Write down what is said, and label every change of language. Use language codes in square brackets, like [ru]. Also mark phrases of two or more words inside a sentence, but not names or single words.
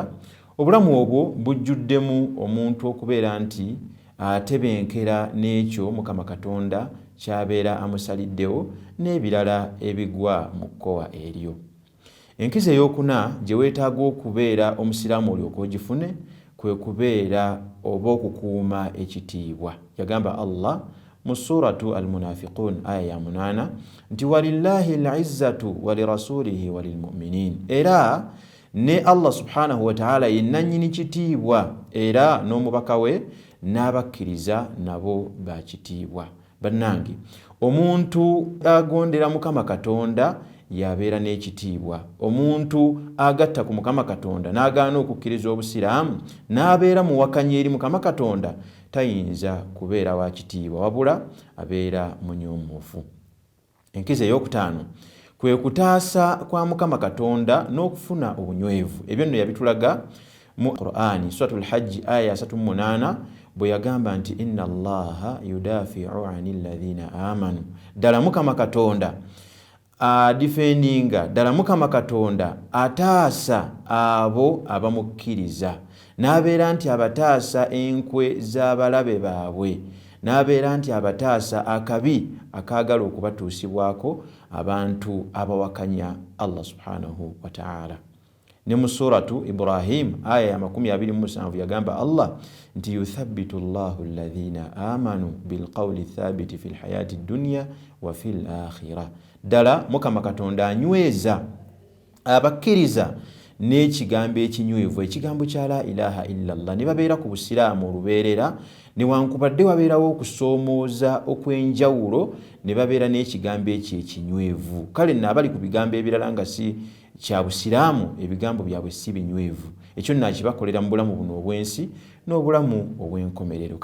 [lg] Obulamu obwo bujjuddemu omuntu okubeera nti atebenkera n'ekyo Mukama Katonda ky'abeera amusaliddewo n'ebirala ebigwa mu kkowa eryo. Enkizo ey'okuna gye weetaaga okubeera omusiraamu olyoka ogifune kwe kubeera oba okukuuma ekitiibwa. Yagamba Allah mu Suratu Al-Munafiqun aya ya 8 nti [ar] ولله العزة ولرسوله وللمؤمنين. [lg] Era ne Allah [ar] سبحانه وتعالى [lg] yenna nnyini kitiibwa era n'omubaka we n'abakkiriza nabo bakitiibwa. Bannange, omuntu agondera Mukama Katonda yabeera n'ekitiibwa. Omuntu agatta ku Mukama Katonda n'agaana okukkiriza Obusiraamu n'abeera muwakanyi eri Mukama Katonda tayinza kubeera wa kitiibwa, wabula abeera munyoomoofu. Enkizo ey'okutaano, kwe kutaasa kwa Mukama Katonda n'okufuna obunywevu. Ebyo nno yabitulaga mu Qur'ani, Suratul Hajj aya 38, bwe yagamba nti [ar] إن الله يدافع عن الذين آمنوا, [lg] ddala Mukama Katonda defendinga, ddala Mukama Katonda ataasa abo abamukkiriza, n'abeera nti abataasa enkwe z'abalabe baabwe, n'abeera nti abataasa akabi akaagala okubatuusibwako abantu abawakanya Allah [ar] سبحانه وتعالى. [lg] Ne mu suratu Ibrahim aya ya 27 yagamba Allah nti [ar] يثبت الله الذين آمنوا بالقول الثابت في الحياة الدنيا وفي الآخرة, [lg] ddala Mukama Katonda anyweza abakkiriza n'ekigambo ekinywevu, ekigambo kya [ar] لا إله إلا الله, [lg] ne babeera ku busiraamu olubeerera, newankubadde wabeerawo okusoomooza okw'enjawulo, ne babeera n'ekigambo ekyo ekinywevu. Kale nno abali ku bigambo ebirala nga si kya busiraamu, ebigambo byabwe si binywevu, ekyo nnakibakolera mu bulamu buno obwensi n'obulamu obw'enkomerero.